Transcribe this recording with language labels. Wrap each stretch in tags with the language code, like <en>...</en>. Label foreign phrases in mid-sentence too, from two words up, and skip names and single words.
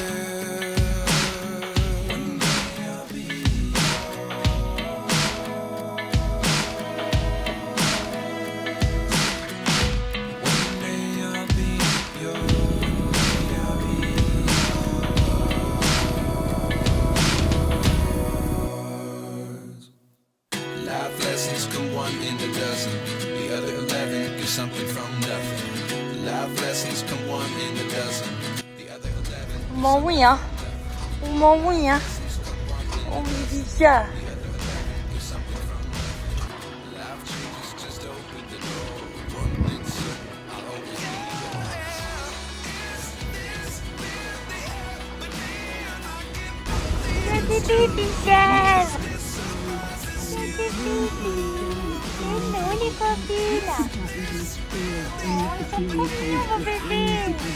<en>One day I'll be One day I'll be yours. Life lessons come one in a dozen. The other 11 give something from nothing. Life lessons come one in a dozen. The other 11.</en> <zh>我问呀，我问呀，我问一下。</zh> <fr>Baby chef, c'est nous les copines. Oh, ils sont trop mignons vos bébés.</fr>